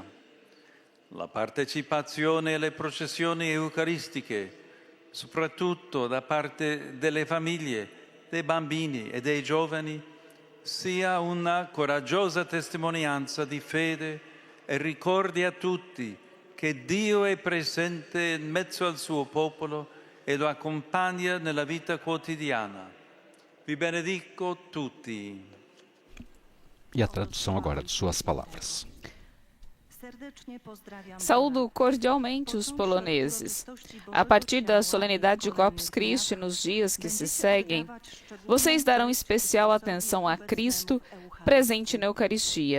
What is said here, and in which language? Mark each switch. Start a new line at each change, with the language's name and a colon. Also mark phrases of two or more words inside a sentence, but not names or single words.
Italian: La partecipazione alle processioni eucaristiche, soprattutto da parte delle famiglie, dei bambini e dei giovani, sia una coraggiosa testimonianza di fede e ricordi a tutti che Dio è presente in mezzo al suo popolo e lo accompagna nella vita quotidiana. Vi benedico tutti.
Portuguese: E a tradução agora de suas palavras. Saúdo cordialmente os poloneses. A partir da solenidade de Corpus Christi, nos dias que se seguem, vocês darão especial atenção a Cristo presente na Eucaristia.